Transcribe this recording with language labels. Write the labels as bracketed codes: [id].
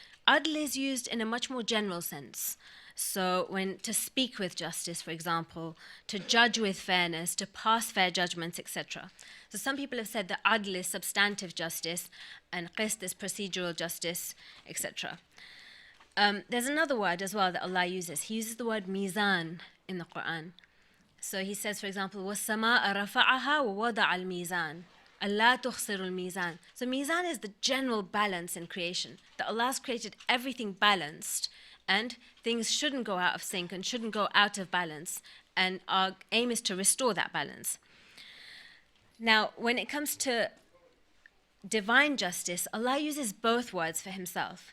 [en] Adl is used in a much more general sense. So when to speak with justice, for example, to judge with fairness, to pass fair judgments, etc. So some people have said that adl is substantive justice and qist is procedural justice, etc. There's another word as well that Allah uses. He uses the word mizan in the Qur'an. So he says, for example, [ar] وَالسَّمَاءَ رَفَعَهَا وَوَضَعَ الْمِيزَانَ أَلَّا تُخْسِرُ الْمِيزَانَ. [en] So mizan is the general balance in creation. That Allah's created everything balanced, and things shouldn't go out of sync and shouldn't go out of balance. And our aim is to restore that balance. Now, when it comes to divine justice, Allah uses both words for himself.